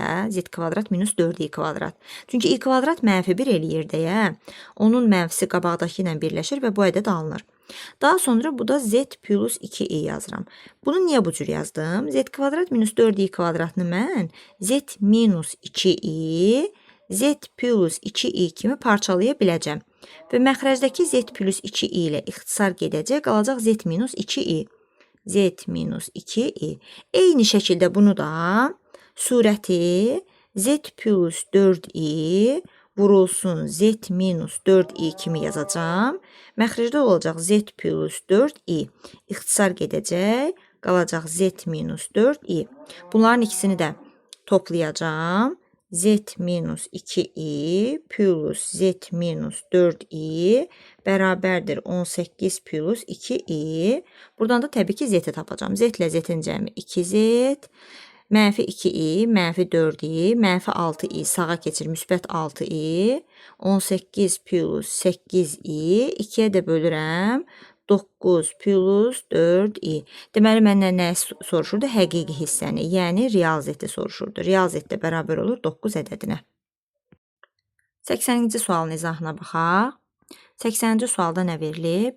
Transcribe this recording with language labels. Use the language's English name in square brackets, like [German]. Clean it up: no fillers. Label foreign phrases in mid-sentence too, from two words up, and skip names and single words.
[Azerbaijani] Z kvadrat minus 4i kvadrat. Çünki i kvadrat mənfi 1 eləyir deyə, onun mənfisi qabaqdakı ilə birləşir və bu ədəd alınır. Daha sonra bu da z plus 2i yazıram. Bunu niyə bu cür yazdım? Z kvadrat minus 4i kvadratını mən z minus 2i z plus 2i kimi parçalaya biləcəm. Və məxrəcdəki z plus 2i ilə ixtisar gedəcək, qalacaq z minus 2i. Z minus 2i. Eyni şəkildə bunu da surəti z plus 4i vurulsun z minus 4i kimi yazacağım. Məxrəcdə olacaq z plus 4i. İxtisar gedəcək, qalacaq z minus 4i. Bunların ikisini də toplayacağım. Z minus 2i plus z minus 4i bərabərdir 18 plus 2i. Buradan da təbii ki z'yi tapacağım. Z ilə z'in cəmi 2z, mənfi 2i, mənfi 4i, mənfi 6i sağa keçir, müsbət 6i, 18 plus 8i, 2-yə də bölürəm. 9 plus 4i. Deməli, məndən nə soruşurdu? Həqiqi hissəni, yəni real z-i soruşurdu. Real z də bərabər olur 9 ədədinə. 80-ci sualın izahına baxaq. 80-ci sualda nə verilib?